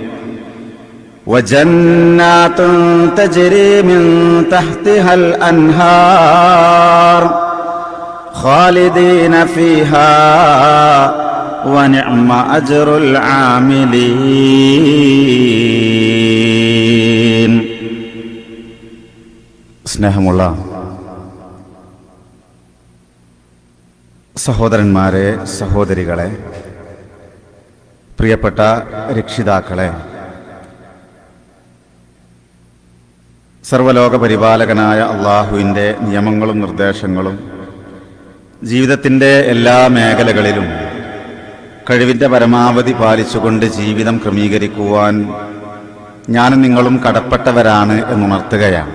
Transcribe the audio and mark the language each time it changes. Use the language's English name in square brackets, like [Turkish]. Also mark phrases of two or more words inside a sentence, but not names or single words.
[Arabic] وجنات تجري من تحتها الأنهار خالدين فيها ونعم أجر العاملين. [Malayalam] സ്നേഹമുള്ള സഹോദരന്മാരെ, സഹോദരികളെ, പ്രിയപ്പെട്ട രക്ഷിതാക്കളെ, സർവലോക പരിപാലകനായ അള്ളാഹുവിൻ്റെ നിയമങ്ങളും നിർദ്ദേശങ്ങളും ജീവിതത്തിൻ്റെ എല്ലാ മേഖലകളിലും കഴിവിൻ്റെ പരമാവധി പാലിച്ചുകൊണ്ട് ജീവിതം ക്രമീകരിക്കുവാൻ ഞാനും നിങ്ങളും കടപ്പെട്ടവരാണ് എന്നുണർത്തുകയാണ്.